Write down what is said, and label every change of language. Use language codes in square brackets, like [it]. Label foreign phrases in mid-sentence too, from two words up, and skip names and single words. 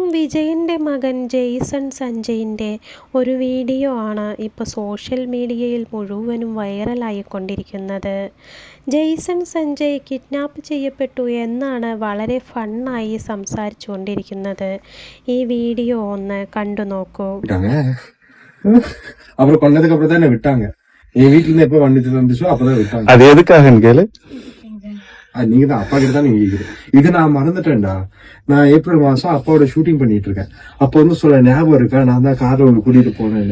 [ml] വിജയൻ്റെ മകൻ ജെയ്സൺ സഞ്ജയിൻ്റെ ഒരു വീഡിയോ ആണ് ഇപ്പോൾ സോഷ്യൽ മീഡിയയിൽ മുഴുവനും വൈറലായിക്കൊണ്ടിരിക്കുന്നത്. ജെയ്സൺ സഞ്ജയ് കിഡ്നാപ്പ് ചെയ്യപ്പെട്ടു എന്നാണ് വളരെ ഫണ്ണായി സംസാരിച്ചുകൊണ്ടിരിക്കുന്നത്. ഈ വീഡിയോ ഒന്ന് കണ്ടു നോക്കൂ. [ta] அப்புறம் கொண்டதுக்கு அப்புறம் தான் விட்டாங்க. என் வீட்டுல இருந்து எப்ப வந்துட்டு இருந்துச்சோ அப்பதான் விட்டாங்க. அது எதுக்காக கேளு. நீங்க தான் அப்பா கிட்ட தான் நீங்க கேக்குறீங்க. இது நான் மறந்துட்டேன்டா. நான் ஏப்ரல் மாசம் அப்பாவோட ஷூட்டிங் பண்ணிட்டு இருக்கேன். அப்ப வந்து சொல்ல ஞாபகம் இருக்கா, நான் தான் கார்ல கூட்டிட்டு போனேன்னு.